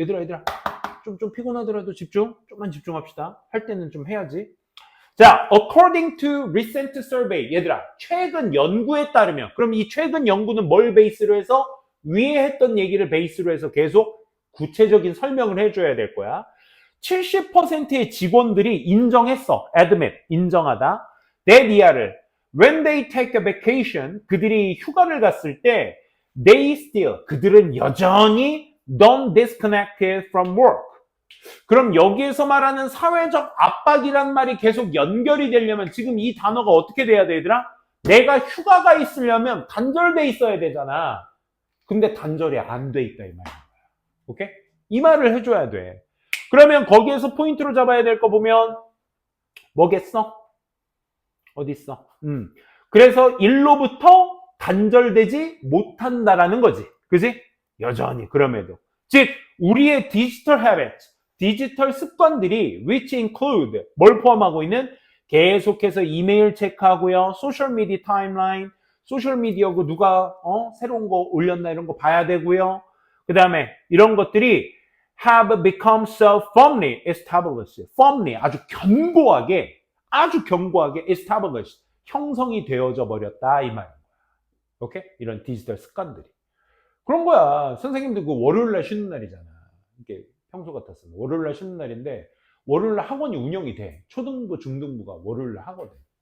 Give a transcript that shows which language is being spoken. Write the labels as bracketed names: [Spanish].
[Korean] 얘들아 좀 피곤하더라도 좀만 집중합시다. 할 때는 좀 해야지. 자, [English] according to recent survey, [Korean] 얘들아 최근 연구에 따르면, 그럼 이 최근 연구는 뭘 베이스로 해서? 위에 했던 얘기를 베이스로 해서 계속 구체적인 설명을 해줘야 될 거야. 70%의 직원들이 인정했어. admit, 인정하다. [English] that year를 when they take a vacation, [Korean] 그들이 휴가를 갔을 때 [English] they still, [Korean] 그들은 여전히 [English] don't disconnected from work. [Korean] 그럼 여기에서 말하는 사회적 압박이란 말이 계속 연결이 되려면 지금 이 단어가 어떻게 돼야 돼, 얘들아? 내가 휴가가 있으려면 단절돼 있어야 되잖아. 근데 단절이 안 돼 있다 이 말이야. 오케이? 이 말을 해줘야 돼. 그러면 거기에서 포인트로 잡아야 될 거 보면 뭐겠어? 어디 있어? 그래서 일로부터 단절되지 못한다라는 거지. 그지? 여전히 그럼에도. 즉 우리의 디지털 habit, 디지털 습관들이 [English] which include [Korean] 뭘 포함하고 있는? 계속해서 이메일 체크하고요. 소셜미디어 타임라인, 소셜미디어고 누가 새로운 거 올렸나 이런 거 봐야 되고요. 그 다음에 이런 것들이 [English] have become so firmly established. [Korean] firmly, 아주 견고하게 established, 형성이 되어져 버렸다 이 말인 거야. 오케이? 이런 디지털 습관들이. 그런 거야. 선생님들 그 월요일 날 쉬는 날이잖아. 이게 평소 같았으면 월요일 날 쉬는 날인데 월요일날 학원이 운영이 돼. 초등부, 중등부가 월요일날 하거든.